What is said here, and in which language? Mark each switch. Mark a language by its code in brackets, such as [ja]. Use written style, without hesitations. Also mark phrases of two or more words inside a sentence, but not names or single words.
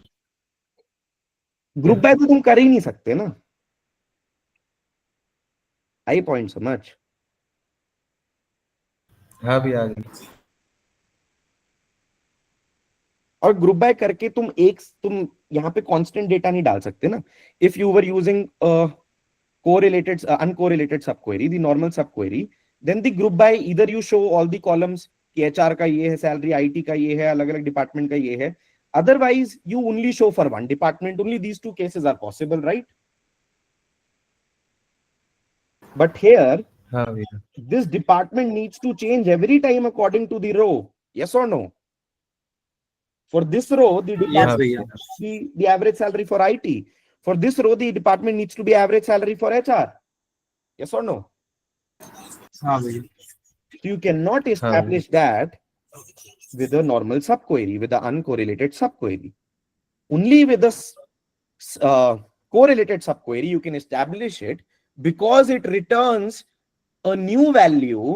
[en] group by [hi] तो तुम कर ही नहीं सकते ना, आई पॉइंट समझ? हाँ भैया आ गई. और [en] group by [hi] करके तुम यहाँ पे कांस्टेंट डेटा नहीं डाल सकते ना। [en] If you were using correlated uncorrelated subquery, the normal subquery, then the group by either you show all the columns [hi] कि HR का ये है, सैलरी IT का ये है, अलग अलग डिपार्टमेंट का ये है, [en] otherwise you only show for one department only. These two cases are possible, right? But here [hi] हाँ भैया. [en] this department needs to change every time according to the row, yes or no? For this row the Yes department [hi] भैया. [en] needs to be the average salary for IT. For this row the department needs to be average salary for HR, yes or no? [hi] हाँ भैया. [en] So you cannot establish that with a normal subquery, with the uncorrelated subquery. Only with the correlated subquery you can establish it, because it returns a new value.